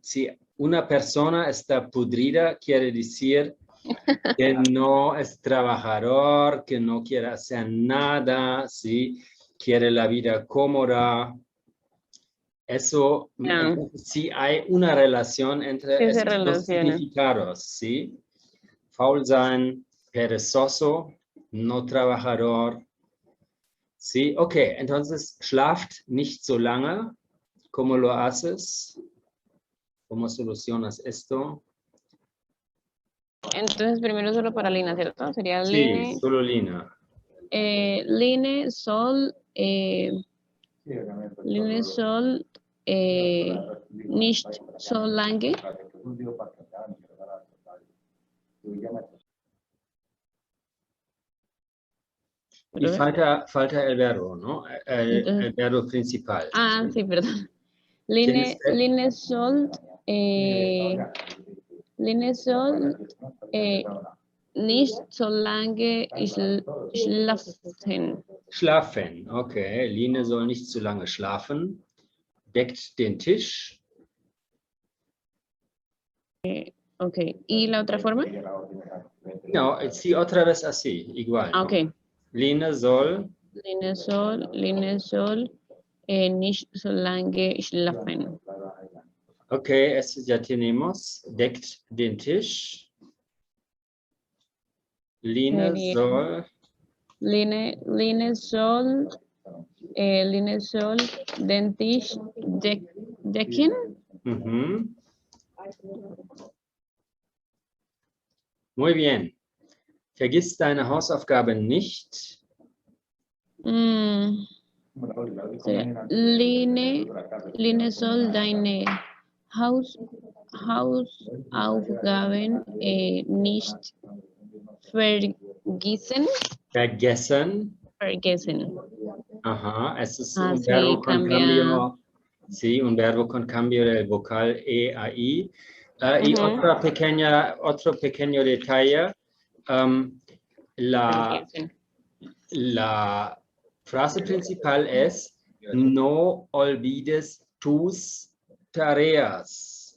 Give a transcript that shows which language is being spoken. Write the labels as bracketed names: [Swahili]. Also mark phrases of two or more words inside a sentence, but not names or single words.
[Spanish] Si una persona está pudrida, quiere decir que no es trabajador, que no quiere hacer nada, ¿sí? Quiere la vida cómoda. Eso, Ya. sí hay una relación entre Sí se esos dos relaciona. significados, ¿sí? [German] Faul sein, [Spanish] perezoso, no trabajador. Sí, ok, entonces [German] schlaft nicht so lange. [Spanish] ¿Cómo lo haces? ¿Cómo solucionas esto? Entonces, primero solo para Lina, ¿cierto? Sería Sí, Line, solo Lina. [German] Line, Sol, Line, Sol, nicht so lange. [Spanish] Y falta el verbo, ¿no? El verbo principal. Ah, sí, perdón. ¿Tienes [German] Line, Sol, Line, Sol, nicht so lange schlafen. Schlafen, okay. Line soll nicht zu lange schlafen. Deckt den Tisch. [Spanish] Ok, ¿y la otra forma? No, sí, otra vez así, igual. Ah, ¿no? ok. [German] Line soll. Line soll, nicht so lange schlafen. [Spanish] Ok, eso ya tenemos. [German] Deckt den Tisch. Line [Spanish] Sería [German] soll. Line soll, den Tisch decken. [Spanish] Mhm. Muy bien. [German] Vergiss deine Hausaufgaben nicht. Line soll deine Hausaufgaben nicht vergessen. Vergessen. [Spanish] Ajá, eso es Ah, un sí, verbo con cambia. cambio. Sí, un verbo con cambio del vocal E a I. Y otro pequeño detalle. La frase principal es: no olvides tus tareas.